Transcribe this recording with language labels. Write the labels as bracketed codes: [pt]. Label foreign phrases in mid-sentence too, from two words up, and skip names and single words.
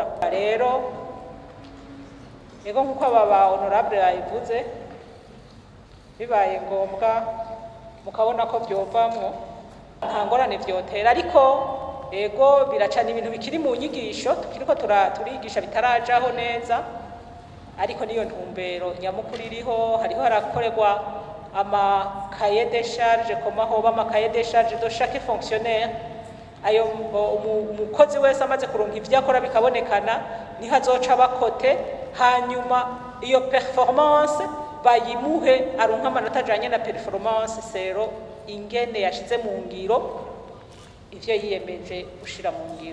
[rn] Rero ego nkuko aba honorable bayivuze, bibaye ngombwa mukabona ko vyovamwo nta ngorane vyotera, ariko ego biracana ibintu bikiri mu nyigisho tukiriko turigisha bitarajaho neza, ariko niyo ntumbero nyamukuru iriho. Hariho harakorerwa ama [fr] cahier de charge, [rn] koma hoba ama [fr] cahier de charge de chaque fonctionnaire. [rn] Ayo umukozi wese amaze kuronka ivyo akora bikabonekana, niho azoca bakote, hanyuma iyo performance bayimuhe aronka amanota ajanye na performance sero ingene yashize mu ngiro ivyo yiyemeje gushira mu ngiro.